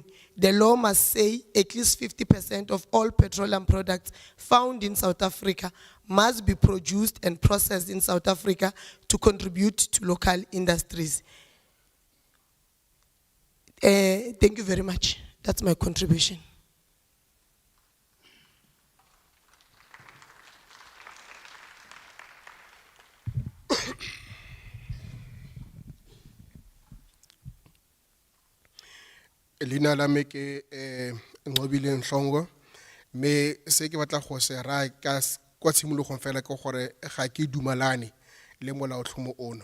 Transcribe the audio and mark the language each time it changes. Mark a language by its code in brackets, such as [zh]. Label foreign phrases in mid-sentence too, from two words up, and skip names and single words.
[en] The law must say at least 50% of all petroleum products found in South Africa must be produced and processed in South Africa to contribute to local industries. Thank you very much. That's my contribution. [tn] Leina la me ke Nqobile Nhlongo, me se ke batla go se ra ka kwa tshimologong fela ke gore ga ke dumalane le molaotlhomo ono.